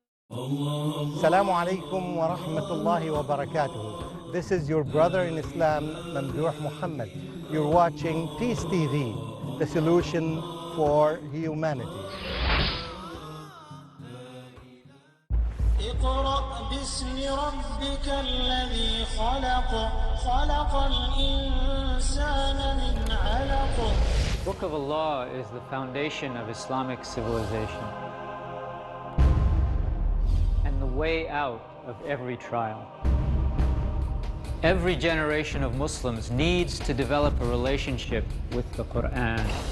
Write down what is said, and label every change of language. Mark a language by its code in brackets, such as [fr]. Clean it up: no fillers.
[en] Assalamu alaikum wa rahmatullahi wa barakatuh. This is your brother in Islam, Mamdouh Muhammad. You're watching Peace TV, the solution for humanity. [ar] اقرأ باسم ربك الذي خلق خلق الإنسان من علق. [en] The Book of Allah is the foundation of Islamic civilization and the way out of every trial. Every generation of Muslims needs to develop a relationship with the Quran.